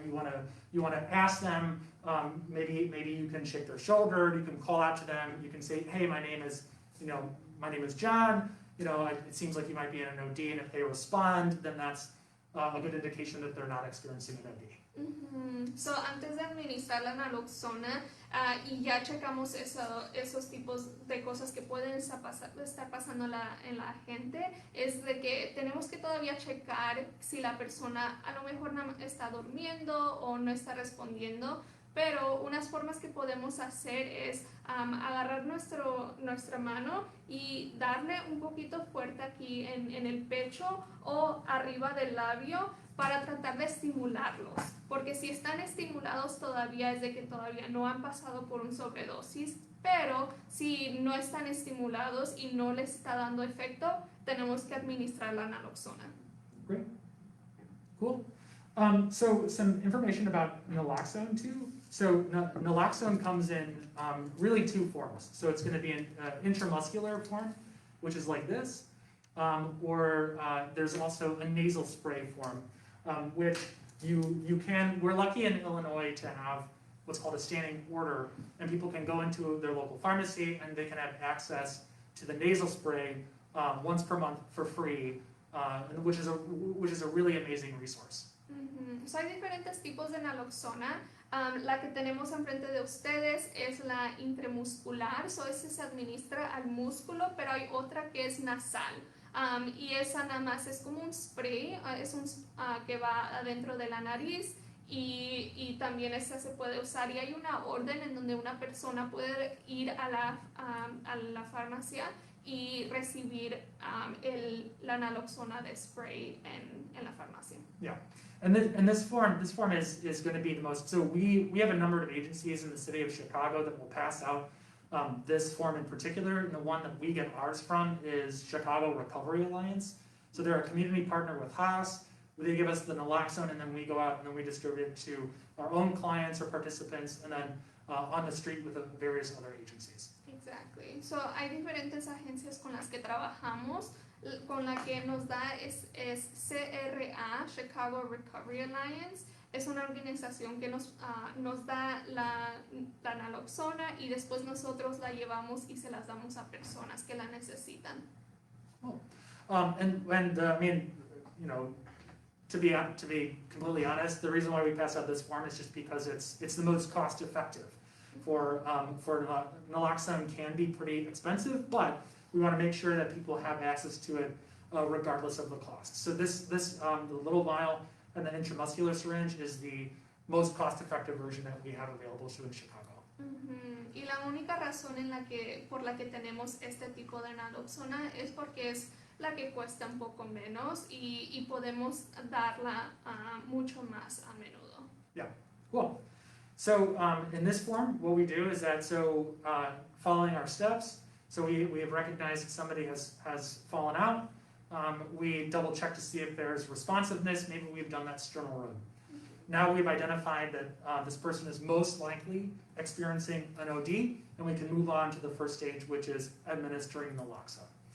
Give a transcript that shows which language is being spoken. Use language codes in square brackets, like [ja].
[en] You want to ask them. Maybe you can shake their shoulder. You can call out to them. You can say, hey, my name is John. It seems like you might be in an OD, and if they respond, then that's a good indication that they're not experiencing an OD. [es] So antes de administrar la naloxona y ya checamos esos tipos de cosas que pueden estar pasando en la gente, es de que tenemos que todavía checar si la persona a lo mejor está durmiendo o no está respondiendo. Pero unas formas que podemos hacer es agarrar nuestra mano y darle un poquito fuerte aquí en el pecho o arriba del labio para tratar de estimularlos. Porque si están estimulados todavía es de que todavía no han pasado por un sobredosis, pero si no están estimulados y no les está dando efecto, tenemos que administrar la naloxona. [en] Great. Cool. So some information about naloxone too. So naloxone comes in really 2 forms. So it's going to be an intramuscular form, which is like this, or there's also a nasal spray form, which we're lucky in Illinois to have what's called a standing order, and people can go into their local pharmacy and they can have access to the nasal spray once per month for free, which is a really amazing resource. [es] So hay diferentes tipos de naloxona. La que tenemos enfrente de ustedes es la intramuscular, esa se administra al músculo, pero hay otra que es nasal. Y esa nada más es como un spray, que va adentro de la nariz y también esa se puede usar. Y hay una orden en donde una persona puede ir a la farmacia y recibir la naloxona de spray en la farmacia. [en] Yeah. And this form is going to be the most. So we have a number of agencies in the city of Chicago that will pass out this form in particular, and the one that we get ours from is Chicago Recovery Alliance. So they're a community partner with Haas. They give us the naloxone, and then we go out and then we distribute it to our own clients or participants, and then on the street with the various other agencies. Exactly. [es] So hay diferentes agencias con las que trabajamos. Con la que nos da es CRA, Chicago Recovery Alliance. Es una organización que nos da la naloxona y después nosotros la llevamos y se las damos a personas que la necesitan. [en] Cool. And I mean, you know, to be completely honest, the reason why we pass out this form is just because it's the most cost effective. For naloxone can be pretty expensive, but we want to make sure that people have access to it regardless of the cost. So the little vial and the intramuscular syringe is the most cost-effective version that we have available to in Chicago. [es] Y la única razón por la que tenemos este tipo de naloxona es porque es la que cuesta un poco menos y podemos darla mucho más a menudo. [en] Yeah, cool. So in this form, what we do is that, following our steps, so we have recognized that somebody has fallen out. We double check to see if there's responsiveness. Maybe we've done that sternal run. Now we've identified that this person is most likely experiencing an OD, and we can move on to the first stage, which is administering naloxone.